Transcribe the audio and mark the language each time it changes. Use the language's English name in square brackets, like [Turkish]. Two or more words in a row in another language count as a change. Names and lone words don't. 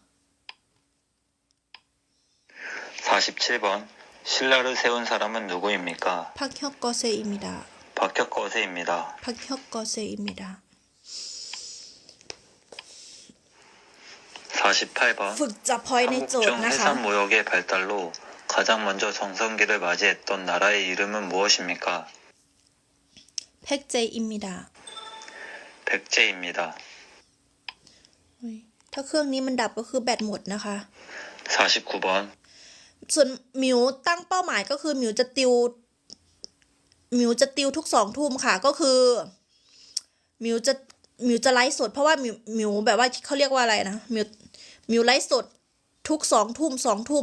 [Korean] 47번. 신라를 세운 사람은 누구입니까? 박혁거세입니다. 박혁거세입니다. 박혁거세입니다. 48번. [Thai] ฝึกจับพอยในโจทย์ [Korean] 한국중 [Thai] นะคะ [Korean] 해산무역의 발달로 가장 먼저 정성기를 맞이했던 나라의 이름은 무엇입니까? 백제입니다. 백제입니다. [Thai] ถ้าเครื่องนี้มันดับก็คือแบตหมดนะคะ [Korean] 49번. [Thai] ส่วนหมิวตั้งเป้าหมายก็คือหมิวจะติวทุก2 ทุ่มค่ะ ก็คือหมิวจะไลฟ์สดเพราะว่าหมิวแบบว่าเขาเรียกว่าอะไรนะหมิวไลฟ์สดทุก2 ทุ่ม2 ทุ่ม